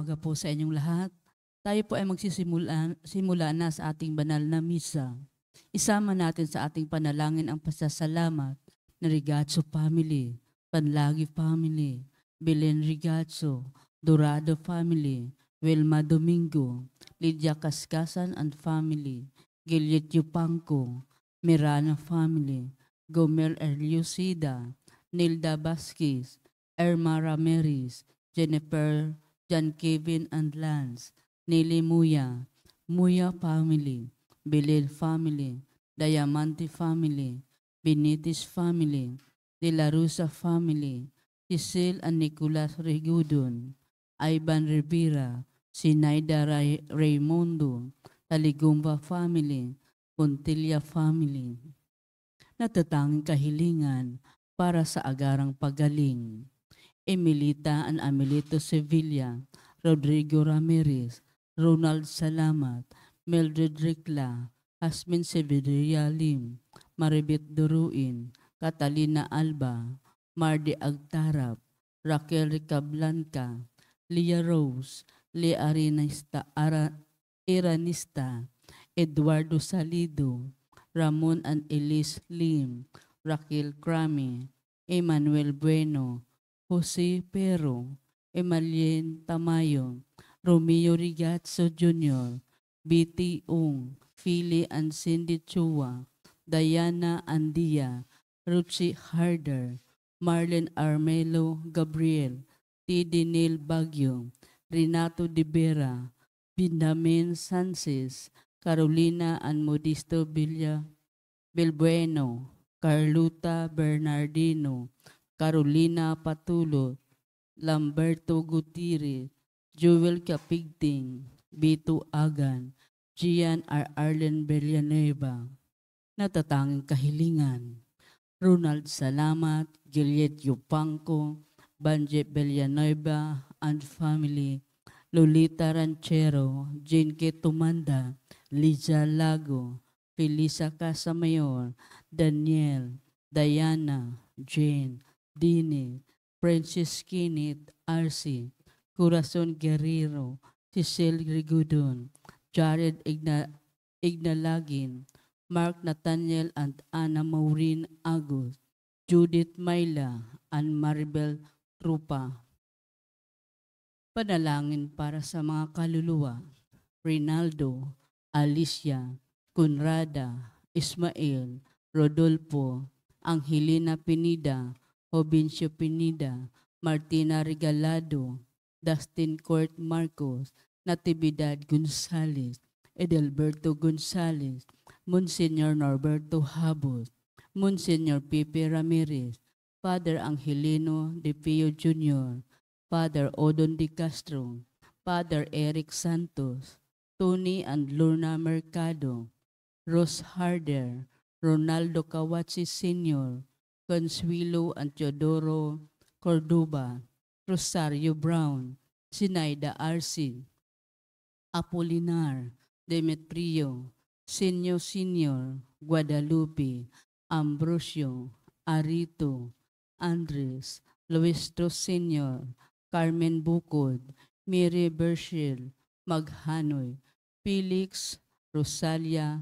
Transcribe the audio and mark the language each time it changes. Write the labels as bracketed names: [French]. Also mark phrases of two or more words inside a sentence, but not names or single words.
[Filipino] po sa inyong lahat. Tayo po ay simula na sa ating banal na misa. Isama natin sa ating panalangin ang pasasalamat na Rigazzo family, Panlagi family, Belen Rigazzo, Dorado family, Wilma Domingo, Lydia Cascasan [English] and family, [Filipino] Gillet Yupanco, Mirana family, Gomer Erliusida, Nilda Vasquez, Irma Ramirez, Jennifer, John Kevin and Lance, Nelly Muya, Muya family, Bilil family, Diamante family, Benitez family, De La Rosa family, Cecil and Nicolas Regudon, Ivan Rivera, Sinaida Raimundo, Taligumba family, Pontilla family. Natatanging kahilingan para sa agarang pagaling. Emilita and Amelito Sevilla, Rodrigo Ramirez, Ronald Salamat, Mildred Ricla, Asmin Severia Lim, Maribit Duruin, Catalina Alba, Mardi Agtarap, Raquel Ricablanca, Lia Rose, Lea Iranista, Eduardo Salido, Ramon and Elise Lim, Raquel Crame, Emmanuel Bueno, Jose Pero, Emalien Tamayo, Romeo Rigazzo Jr., B.T. Ung, Philly and Cindy Chua, Diana Andia, Ruchi Harder, Marlene Armelo Gabriel, T.D. Neil Bagyo, Renato De Vera, Benjamin Sanchez, Carolina and Modisto Bilbueno, Carluta Bernardino, Carolina Patulo, Lamberto Gutierrez, Joel Capigting, Bito Agan, Gian R. Arlen Villanueva. Natatanging kahilingan. Ronald Salamat, Gillet Yupanco, Banje Villanueva [English] and family, [Filipino] Lolita Ranchero, Jane K. Tumanda, Liza Lago, Felisa Casamayor, Daniel, Diana, Jane, Dini, Princess Kinit, Arcy, Corazon Guerrero, Cecil Rigudon, Jared Ignalagin, Mark Nathaniel and Anna Maureen Agus, Judith Mayla, and Maribel Trupa. Panalangin para sa mga kaluluwa, Rinaldo, Alicia, Conrada, Ismael, Rodolfo, Angelina Pinida, Jovencio Pinida, Martina Regalado, Dustin Court Marcos, Natividad Gonzales, Edelberto Gonzales, Monsignor Norberto Habos, Monsignor Pepe Ramirez, Father Angelino De Pio Jr., Father Odon De Castro, Father Eric Santos, Tony and Lorna Mercado, Rose Harder, Ronaldo Kawachi Sr., Consuelo and Teodoro Cordoba, Rosario Brown, Sinaida Arce, Apolinar, Demetrio, Senyo Sr., Guadalupe, Ambrosio, Arito, Andres, Luistro Sr., Carmen Bukod, Mary Bershel, Maghanoy, Felix, Rosalia,